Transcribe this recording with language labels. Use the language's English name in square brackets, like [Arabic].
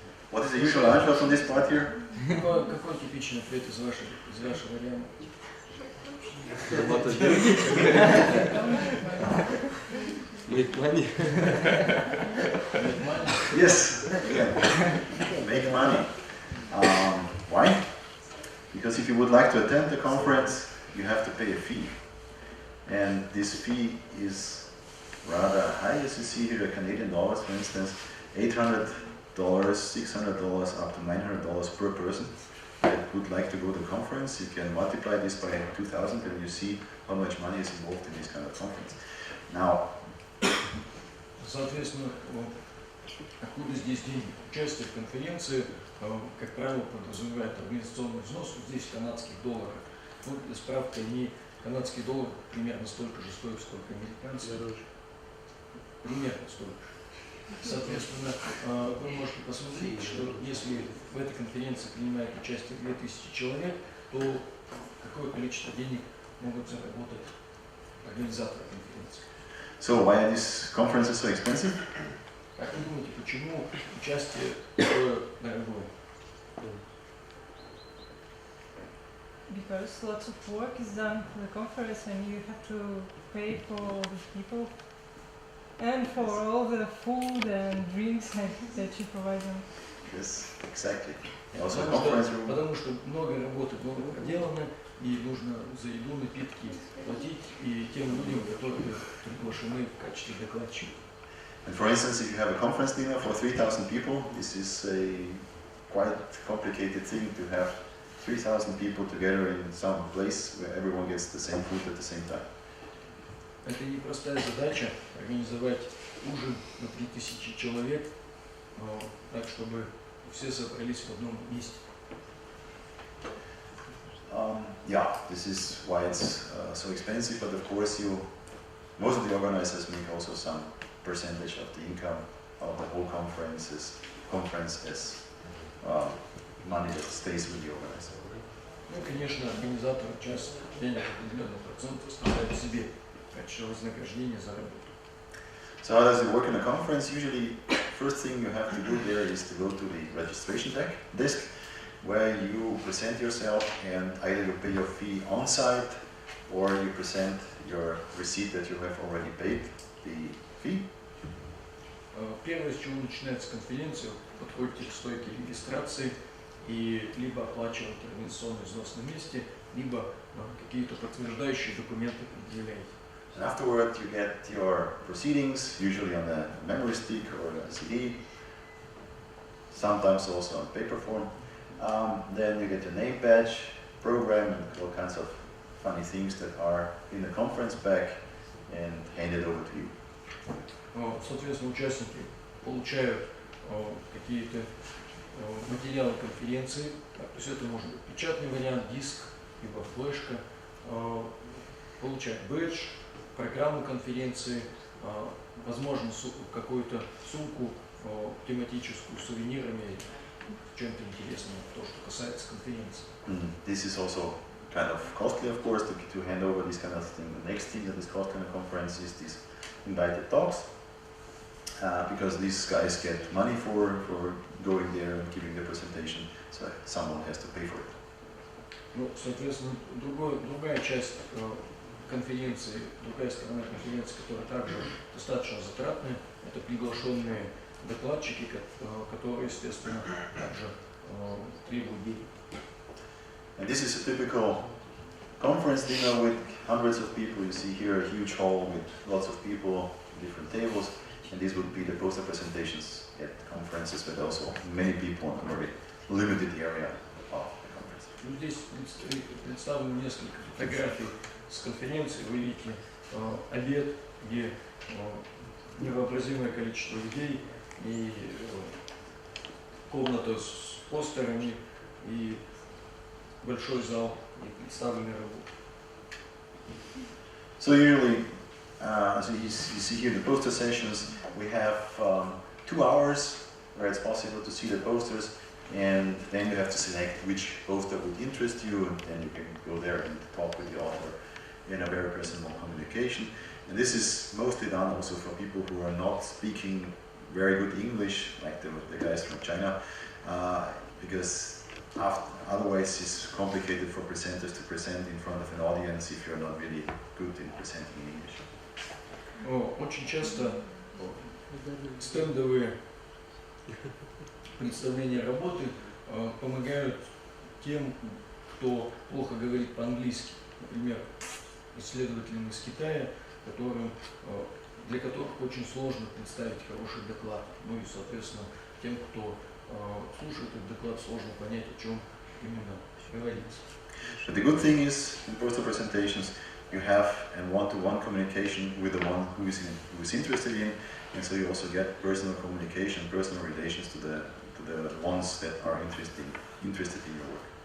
[English] What is the usual answer from this part here? [Russian] Какой типичный ответ из вашего варианта? [English] Make money. Make money? Yes, make money. Why? Because if you would like to attend the conference, you have to pay a fee. And this fee is rather high, as you see here, Canadian dollars, for instance, $800, $600, up to $900 per person that would like to go to the conference. You can multiply this by 2,000 and you see how much money is involved in this kind of conference. Now, [Russian] соответственно, откуда здесь деньги? Участие в конференции, как правило, подразумевает организационный взнос, здесь в канадских долларах. Ну, для справки, они, канадский доллар примерно столько же стоит, сколько американцы. Примерно столько же. Соответственно, вы можете посмотреть, что если в этой конференции принимает участие 2000 человек, то какое количество денег могут заработать организаторы конференции. [English] So why are these conferences so expensive? [Russian] Как вы думаете, почему участие такое дорогое? [English] Because lots of work is done for the conference and you have to pay for all the people and for all the food and drinks that you provide them. Yes, exactly. Also conference room. [Russian] Потому что много работы было проделано, и нужно за еду, напитки платить и тем людям, которые приглашены в качестве докладчиков. [English] And for instance, if you have a conference dinner for 3,000 people, this is a quite complicated thing to have 3,000 people together in some place where everyone gets the same food at the same time. [Russian] Это непростая задача организовать ужин на 3000 человек, так чтобы все собрались в одном месте. [English] Yeah, this is why it's so expensive, but of course most of the organizers make also some percentage of the income of the whole conference as money that stays with the organizer. [Russian] Ну, конечно, организатор часть денег, определенный процент оставляет себе в качестве вознаграждения за работу. [English] So how does it work in a conference? Usually, first thing you have to do there is to go to the registration desk, where you present yourself and either you pay your fee on site or you present your receipt that you have already paid the fee. [Russian] Первое, с чего начинается конференция, подходите к стойке регистрации и либо оплачиваете организационный взнос на месте, либо какие-то подтверждающие документы предъявляете. [English] And afterward you get your proceedings, usually on a memory stick or a CD, sometimes also on paper form. Then you get your name badge, program, and all kinds of funny things that are in the conference bag and handed over to you. [Russian] Соответственно, участники получают какие-то материалы конференции, то есть это может быть печатный вариант, диск, либо флешка, получают бэдж, программу конференции, возможно, какую-то сумку тематическую с сувенирами, чем-то интересным, то, что касается конференции. [English] This is also kind of costly, of course, to hand over this kind of thing. The next thing that is costly in a conference is these invited talks, because these guys get money for going there and giving the presentation, so someone has to pay for it. [Russian] Ну, соответственно, другая часть конференции, другая сторона конференции, которая также достаточно затратная, это приглашенные докладчики, которые, естественно, также требуют денег. [English] And this is a typical conference dinner with hundreds of people. You see here a huge hall with lots of people, different tables, and these would be the poster presentations at conferences, but also many people in a very limited area of the conference. [Russian] Здесь представлено несколько фотографий с конференции. Вы видите обед, где невообразимое количество людей и комната с постерами и большой зал, где представлены работы. [English] So usually, so you see here the poster sessions, we have 2 hours where it's possible to see the posters, and then you have to select which poster would interest you, and then you can go there and talk with the author in a very personal communication. And this is mostly done also for people who are not speaking very good English, like the guys from China, because otherwise it's complicated for presenters to present in front of an audience if you're not really good in presenting in English. [Russian] Очень часто стендовые представления работы помогают тем, кто плохо говорит по-английски. Например, исследователям из Китая, для которых очень сложно представить хороший доклад. Ну и, соответственно, тем, кто слушает этот доклад, сложно понять, о чем именно говорится. [English] But the good thing is, in poster presentations, you have a one-to-one communication with the one who is interested in, and so you also get personal communication, personal relations to the ones that are interested in your work.